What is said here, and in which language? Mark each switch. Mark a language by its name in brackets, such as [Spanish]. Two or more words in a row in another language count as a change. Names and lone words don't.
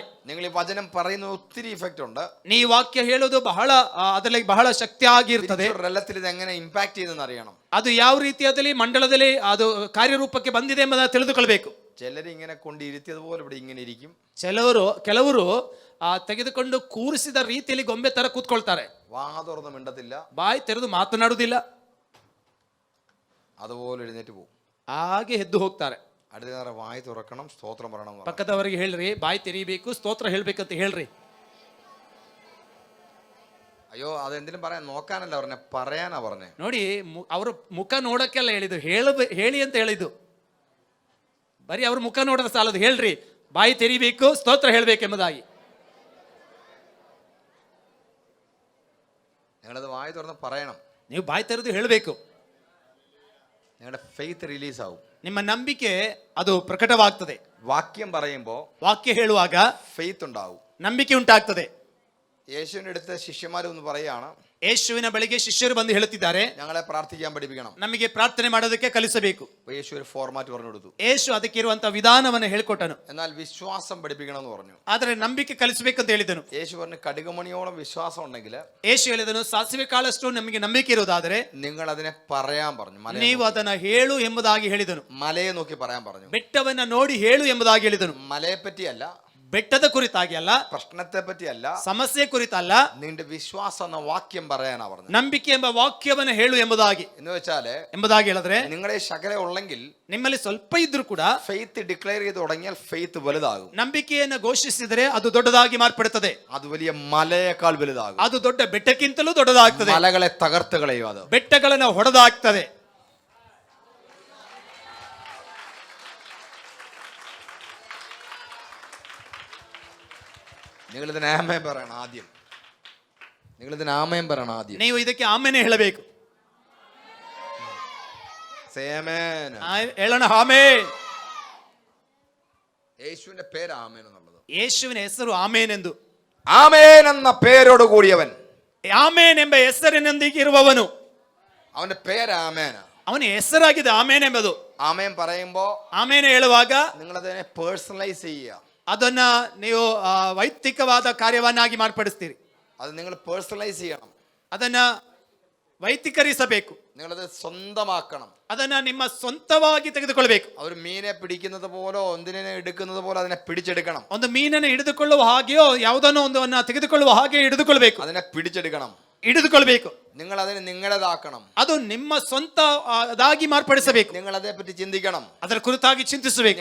[Malayalam] നിങ്ങൾ ഈ വചനം പറയുന്ന ഒത്തിരി ഇഫക്റ്റ് ഉണ്ട്. [Kannada] ನೀ ವಾಕ್ಯ ಹೇಳೋದು ಅದರಲ್ಲಿ ಬಹಳ ಶಕ್ತಿಯಾಗಿರ್ತದೆ. [Malayalam] ರೆಲത്തിൽ ഇത് എങ്ങനെ ಇಂಪ್ಯಾಕ್ಟ್ ചെയ്തെന്ന് അറിയണം. [Kannada] ಅದು ಯಾವ ರೀತಿಯಾದಲ್ಲಿ ಮಂಡಲದಲ್ಲಿ ಅದು ಕಾರ್ಯರೂಪಕ್ಕೆ ಬಂದಿದೆ ಎಂಬುದನ್ನು ತಿಳಿದುಕೊಳ್ಬೇಕು. [Malayalam] ചിലര് ഇങ്ങനെ കൊണ്ടിരുത്തിയതുപോലെ ഇവിടെ ഇങ്ങനെ ഇരിക്കും. [Kannada] ಕೆಲವರು ತೆಗೆದುಕೊಂಡು ಕೂರಿಸಿದ ರೀತಿಯಲ್ಲಿ ಗೊಂಬೆ ತರ ಕೂತ್ಕೊಳ್ತಾರೆ. [Malayalam] വാ തുറന്ന് മിണ്ടത്തില്ല, [Kannada] ಬಾಯಿ ತೆರೆದು ಮಾತನಾಡುವುದಿಲ್ಲ, [Malayalam] അതുപോലെ എഴുന്നേറ്റ് പോകും. [Kannada] ಹಾಗೆ ಎದ್ದು ಹೋಗ್ತಾರೆ. [Malayalam] അടുത്ത നേരം വായി തുറക്കണം, സ്തോത്രം പറയണം. [Kannada] ಪಕ್ಕದವರಿಗೆ ಹೇಳ್ರಿ, ಬಾಯಿ ತೆರೀಬೇಕು, ಸ್ತೋತ್ರ ಹೇಳ್ಬೇಕಂತ ಹೇಳ್ರಿ. [Malayalam] അയ്യോ, അതെന്തിനും പറയാൻ നോക്കാനല്ല പറഞ്ഞ, പറയാനാ പറഞ്ഞേ. [Kannada] ನೋಡಿ, ಅವರು ಮುಖ ನೋಡಕ್ಕೆಲ್ಲ ಹೇಳಿದ್ದು, ಹೇಳಿ ಅಂತ ಹೇಳಿದ್ದು. ಬರೀ ಅವ್ರ ಮುಖ ನೋಡಿದ್ರೆ ಸಾಲದು, ಹೇಳ್ರಿ, ಬಾಯಿ ತೆರೀಬೇಕು, ಸ್ತೋತ್ರ ಹೇಳ್ಬೇಕೆಂಬುದಾಗಿ. [Malayalam] നിങ്ങളത് വായി തുറന്ന് പറയണം. [Kannada] ನೀವು ಬಾಯಿ ತೆರೆದು ಹೇಳಬೇಕು. [Malayalam] നിങ്ങളുടെ [English] faith release [Malayalam] ആവും. [Kannada] ನಿಮ್ಮ ನಂಬಿಕೆ ಅದು ಪ್ರಕಟವಾಗ್ತದೆ. [Malayalam] വാക്യം പറയുമ്പോ [Kannada] ವಾಕ್ಯ ಹೇಳುವಾಗ [Malayalam] ഫെയ്ത്ത് ഉണ്ടാവും. [Kannada] ನಂಬಿಕೆ ಉಂಟಾಗ್ತದೆ. [Malayalam] യേശുവിന്റെ അടുത്ത് ശിഷ്യന്മാരൊന്ന് പറയാണ്, [Kannada] ಯೇಸುವಿನ ಬಳಿಗೆ ಶಿಷ್ಯರು ಬಂದು ಹೇಳುತ್ತಿದ್ದಾರೆ, [Malayalam] ഞങ്ങളെ പ്രാർത്ഥിക്കാൻ പഠിപ്പിക്കണം. [Kannada] ನಮಗೆ ಪ್ರಾರ್ಥನೆ ಮಾಡೋದಕ್ಕೆ ಕಲಿಸಬೇಕು. [Malayalam] യേശു ഒരു ഫോർമാറ്റ് പറഞ്ഞു കൊടുത്തു. [Kannada] ಯೇಸು ಅದಕ್ಕೆ ಇರುವಂತಹ ವಿಧಾನವನ್ನು ಹೇಳಿಕೊಟ್ಟನು. [Malayalam] എന്നാൽ വിശ്വാസം പഠിപ്പിക്കണം എന്ന് പറഞ്ഞു. [Kannada] ಆದರೆ ನಂಬಿಕೆ ಕಲಿಸಬೇಕಂತ ಹೇಳಿದನು. [Malayalam] യേശു പറഞ്ഞു, കടുകുമണിയോളം വിശ്വാസം ഉണ്ടെങ്കിൽ [Kannada] ಯೇಸು ಹೇಳಿದನು, ಸಾಸಿವೆ ಕಾಳಷ್ಟು ನಮಗೆ ನಂಬಿಕೆ ಇರುವುದಾದರೆ [Malayalam] നിങ്ങൾ അതിനെ പറയാൻ പറഞ്ഞു. [Kannada] ನೀವು ಅದನ್ನ ಹೇಳು ಎಂಬುದಾಗಿ ಹೇಳಿದನು. [Malayalam] മലയെ നോക്കി പറയാൻ പറഞ്ഞു. [Kannada] ಬೆಟ್ಟವನ್ನ ನೋಡಿ ಹೇಳು ಎಂಬುದಾಗಿ ಹೇಳಿದನು. [Malayalam] മലയെ പറ്റിയല്ല, [Kannada] ಬೆಟ್ಟದ ಕುರಿತಾಗಿ ಅಲ್ಲ, [Malayalam] പ്രശ്നത്തെ പറ്റിയല്ല, [Kannada] ಸಮಸ್ಯೆ ಕುರಿತಲ್ಲ, [Malayalam] നിന്റെ വിശ്വാസം എന്ന വാക്യം പറയാനാ പറഞ്ഞു. [Kannada] ನಂಬಿಕೆ ಎಂಬ ವಾಕ್ಯವನ್ನು ಹೇಳು ಎಂಬುದಾಗಿ ಹೇಳಿದ್ರೆ, [Malayalam] നിങ്ങളെ ശകല ഉള്ളെങ്കിൽ [Kannada] ನಿಮ್ಮಲ್ಲಿ ಸ್ವಲ್ಪ ಇದ್ರೂ ಕೂಡ [English] faith declare [Malayalam] ചെയ്ത് തുടങ്ങിയാൽ ഫെയ്ത്ത് വലുതാകും. [Kannada] ನಂಬಿಕೆಯನ್ನು ಘೋಷಿಸಿದರೆ ಅದು ದೊಡ್ಡದಾಗಿ ಮಾರ್ಪಡುತ್ತದೆ. [Malayalam] അത് വലിയ മലയേക്കാൾ വലുതാകും. [Kannada] ಅದು ದೊಡ್ಡ ಬೆಟ್ಟಕ್ಕಿಂತಲೂ ದೊಡ್ಡದಾಗ್ತದೆ. [Malayalam] മലകളെ തകർത്ത് കളയും. അത് [Kannada] ಬೆಟ್ಟಗಳನ್ನು ಹೊಡೆದಾಗ್ತದೆ. [Malayalam] നിങ്ങളിതിന് ആമേൻ പറയണം ആദ്യം. നിങ്ങളിതിന് ആമേൻ പറയണം ആദ്യം. [Kannada] ನೀವು ಇದಕ್ಕೆ ಆಮೇನೆ ಹೇಳಬೇಕು. ಹೇಳೋಣ ಆಮೇನ್. [Malayalam] യേശുവിന്റെ പേര് ആമേൻ എന്നുള്ളത്. [Kannada] ಯೇಸುವಿನ ಹೆಸರು ಆಮೇನ್ ಎಂದು. [Malayalam] ആമേൻ എന്ന പേരോട് കൂടിയവൻ, [Kannada] ಆಮೇನ್ ಎಂಬ ಹೆಸರಿನೊಂದಿಗೆ ಇರುವವನು, [Malayalam] അവന്റെ പേര് ആമേൻ. [Kannada] ಅವನ ಹೆಸರಾಗಿದೆ ಆಮೇನ್ ಎಂಬುದು. [Malayalam] ആമേൻ പറയുമ്പോ [Kannada] ಆಮೇನ್ ಹೇಳುವಾಗ [Malayalam] നിങ്ങളതിനെ പേഴ്സണലൈസ് ചെയ്യുക. [Kannada] ಅದನ್ನ ನೀವು ವೈಯಕ್ತಿಕವಾದ ಕಾರ್ಯವನ್ನಾಗಿ ಮಾರ್ಪಡಿಸ್ತೀರಿ. [Malayalam] അത് നിങ്ങൾ പേഴ്സണലൈസ് ചെയ്യണം. [Kannada] ಅದನ್ನ ವೈಯಕ್ತೀಕರಿಸಬೇಕು. [Malayalam] നിങ്ങളത് സ്വന്തമാക്കണം. [Kannada] ಅದನ್ನ ನಿಮ್ಮ ಸ್ವಂತವಾಗಿ ತೆಗೆದುಕೊಳ್ಳಬೇಕು. [Malayalam] അവർ മീനെ പിടിക്കുന്നത് പോലോ ഒന്നിനെ എടുക്കുന്നത് പോലെ അതിനെ പിടിച്ചെടുക്കണം. [Kannada] ಒಂದು ಮೀನನ್ನು ಹಿಡಿದುಕೊಳ್ಳುವ ಹಾಗೆಯೋ ಯಾವುದನ್ನೋ ಒಂದನ್ನ ತೆಗೆದುಕೊಳ್ಳುವ ಹಾಗೆ ಹಿಡಿದುಕೊಳ್ಳಬೇಕು. [Malayalam] അതിനെ പിടിച്ചെടുക്കണം, [Kannada] ಹಿಡಿದುಕೊಳ್ಳಬೇಕು. [Malayalam] നിങ്ങൾ അതിനെ നിങ്ങളുടേതാക്കണം. [Kannada] ಅದು ನಿಮ್ಮ ಸ್ವಂತ ಅದಾಗಿ ಮಾರ್ಪಡಿಸಬೇಕು. [Malayalam] നിങ്ങൾ അതേപ്പറ്റി ചിന്തിക്കണം, [Kannada] ಅದರ ಕುರಿತಾಗಿ ಚಿಂತಿಸಬೇಕು.